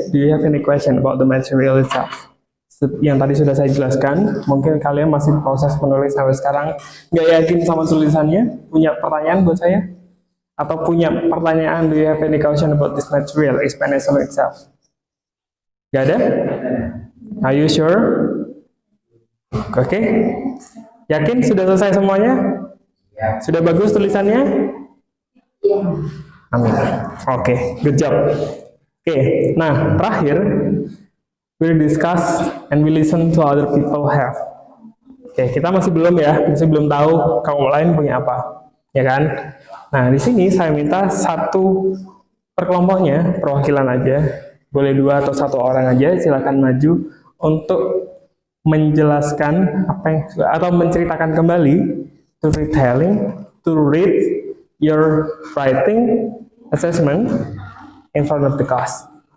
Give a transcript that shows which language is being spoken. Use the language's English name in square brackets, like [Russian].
[English] Do you have any question about the material itself? [Indonesian] Yang tadi sudah saya jelaskan, mungkin kalian masih proses penulis sampai sekarang, nggak yakin sama tulisannya, punya pertanyaan buat saya? Atau punya pertanyaan, [English] do you have any question about this material explanation itself? [Indonesian] Gak ada? [English] Are you sure? Oke. [Indonesian] Yakin sudah selesai semuanya? Sudah bagus tulisannya? Amin. Oke, [English] good job. [Indonesian] Oke, nah terakhir [English] we'll discuss and we listen to other people have. [Indonesian] Oke, kita masih belum tahu kaum lain punya apa, ya kan? Nah, di sini saya minta satu per kelompoknya, perwakilan aja, boleh 2 atau 1 orang aja, silakan maju untuk menjelaskan apa yang atau menceritakan kembali, [English] to retelling, to read your writing assessment in front of the class.